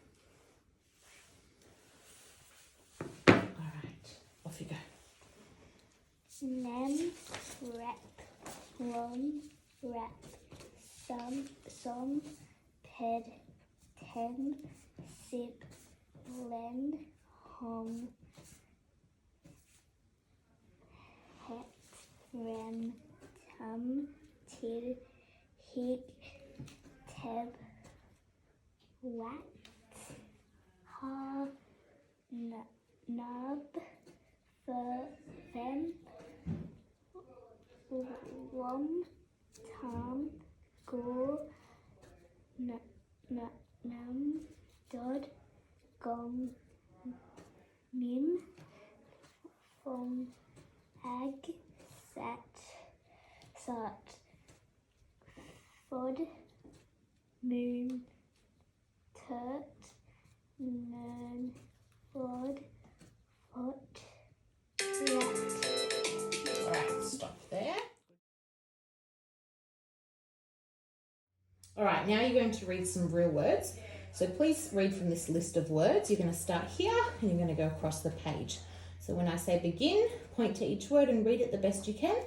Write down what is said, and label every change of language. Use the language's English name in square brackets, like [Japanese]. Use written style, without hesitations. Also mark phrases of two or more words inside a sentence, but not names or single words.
[English] All right, off you go. Nem, rep, rum, rep, some, ped, ten, sip, blend, hum, het, rem, tum, til, hig, teb, wat, ha, nub, fem, wom, tom, go, num, dod, gom, mim, fom, ag, sat, fod, moon, turt, nern, fod, fot, rat. All right, stop there. All right, now you're going to read some real words. So please read from this list of words. You're going to start here and you're going to go across the page. So when I say begin, point to each word and read it the best you can.